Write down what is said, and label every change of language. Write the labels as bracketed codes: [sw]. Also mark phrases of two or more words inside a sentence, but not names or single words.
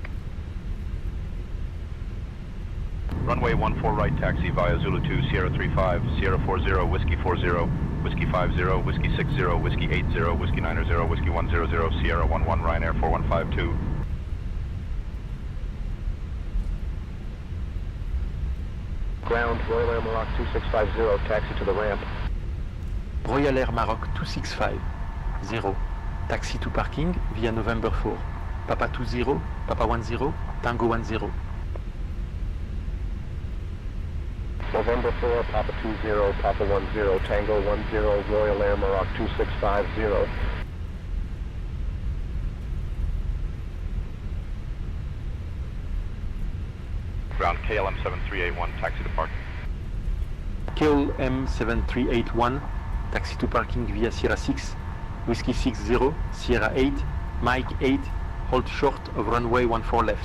[en] Runway 14 right taxi via Zulu 2, Sierra 35, Sierra 40, Whiskey 40, Whiskey 50, Whiskey 60, Whiskey 80, Whiskey 90, Whiskey 100, Sierra 11, Ryanair 4152. Ground, Royal Air Maroc 2650, taxi to the ramp. Royal Air Maroc 2650, taxi to parking via November 4, Papa 20, Papa 10, Tango 10. November 4, Papa 20, Papa 10, Tango 10, Royal Air Maroc 2650. Ground KLM 7381, taxi to parking. KLM 7381, taxi to parking via Sierra 6, Whiskey 60, Sierra 8, Mike 8, hold short of runway 14 left.